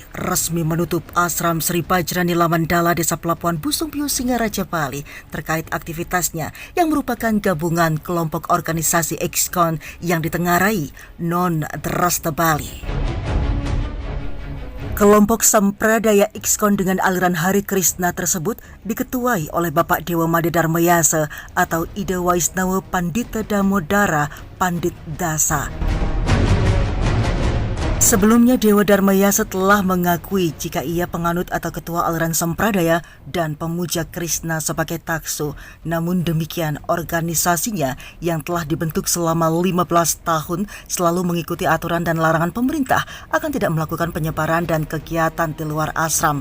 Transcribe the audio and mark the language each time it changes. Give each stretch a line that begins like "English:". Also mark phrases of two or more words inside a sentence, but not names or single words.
Indonesian: resmi menutup asram Sri Bajranila Mandala Desa Pelabuhan Busung Biu, Singaraja, Bali terkait aktivitasnya yang merupakan gabungan kelompok organisasi IKSKON yang ditengarai non-treste Bali. Kelompok sampradaya IKSKON dengan aliran Hari Krishna tersebut diketuai oleh Bapak Dewa Made Dharmayasa atau Ida Waisnawa Pandita Damodara Pandit Dasa. Sebelumnya Dewa Dharmayasa telah mengakui jika ia penganut atau ketua aliran sampradaya dan pemuja Krishna sebagai taksu. Namun demikian organisasinya yang telah dibentuk selama 15 tahun selalu mengikuti aturan dan larangan pemerintah akan tidak melakukan penyebaran dan kegiatan di luar asram.